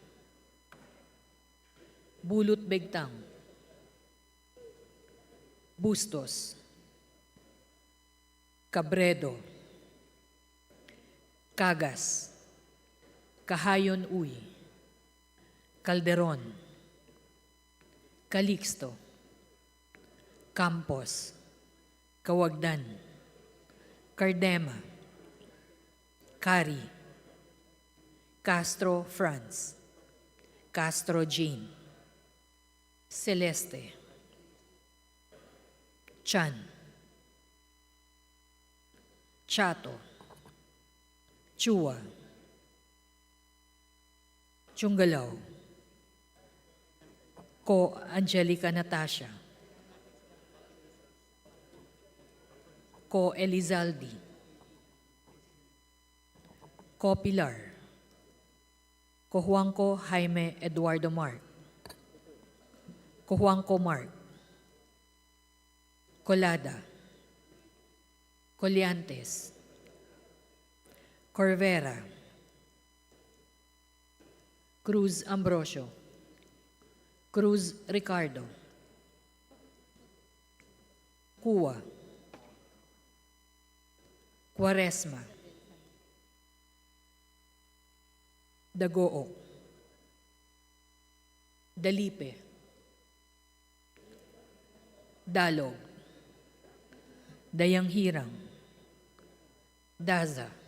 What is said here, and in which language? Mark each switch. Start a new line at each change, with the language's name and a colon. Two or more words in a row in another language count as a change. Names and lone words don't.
Filipino: Bulot Begtang, Bustos, Cabredo, Cagas, Kahayon Uy, Calderon, Calixto, Campos, Kawagdan, Cardema, Cari, Castro Franz, Castro Jean, Celeste, Chan, Chato, Chua, Chungalaw, Ko Angelica Natasha, Ko Elizaldi, Copilar, Cojuangco Jaime Eduardo Mark, Cojuangco Mark, Colada, Colliantes, Corvera, Cruz Ambrosio, Cruz Ricardo, Cua, Quaresma, Dagook, Dalipe, Dalog, Dayanghirang, Daza,